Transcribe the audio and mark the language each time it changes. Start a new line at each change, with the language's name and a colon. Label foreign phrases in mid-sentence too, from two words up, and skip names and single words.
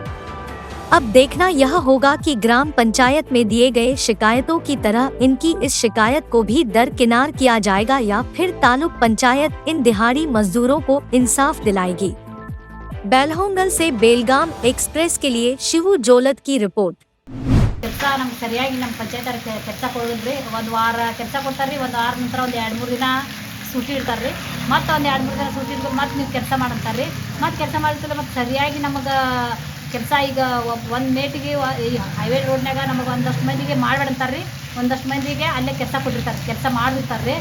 Hindi: अब देखना यह होगा कि ग्राम पंचायत में दिए गए शिकायतों की तरह इनकी इस शिकायत को भी दरकिनार किया जाएगा या फिर तालुक पंचायत इन दिहाड़ी मजदूरों को इंसाफ दिलाएगी। बेलहोंगल से बेलगाम एक्सप्रेस के लिए शिवू जोलत की रिपोर्ट।
Kannada: ಕೆಲಸ ನಮ್ಗೆ ಸರಿಯಾಗಿ ನಮ್ಮ ಪಂಚಾಯತ್ ಕೆಲಸ ಕೊಡೋದಿಲ್ಲ ರೀ. ಒಂದು ವಾರ ಕೆಲಸ ಕೊಡ್ತಾರೆ ರೀ, ಒಂದು ವಾರ ನಂತರ ಒಂದು 2-3 ದಿನ ಸೂಟಿ ಇಡ್ತಾರೆ ರೀ. ಮತ್ತು ಒಂದು 2-3 ದಿನ ಸೂಟಿ ಇಡ್ಬೇಕು, ಮತ್ತು ನೀವು ಕೆಲಸ ಮಾಡಂತಾರೆ ರೀ. ಮತ್ತು ಕೆಲಸ ಮಾಡಿದ್ರೆ ಮತ್ತು ಸರಿಯಾಗಿ ನಮಗೆ ಕೆಲಸ ಈಗ ಒಂದು ಮೇಟಿಗೆ ಈ ಹೈವೇ ರೋಡ್ನಾಗ ನಮಗೆ ಒಂದಷ್ಟು ಮಂದಿಗೆ ಮಾಡ್ಬೇಡಂತಾರೆ ರೀ, ಒಂದಷ್ಟು ಮಂದಿಗೆ ಅಲ್ಲೇ ಕೆಲಸ ಕೊಟ್ಟಿರ್ತಾರೆ, ಕೆಲಸ ಮಾಡಿರ್ತಾರೆ ರೀ.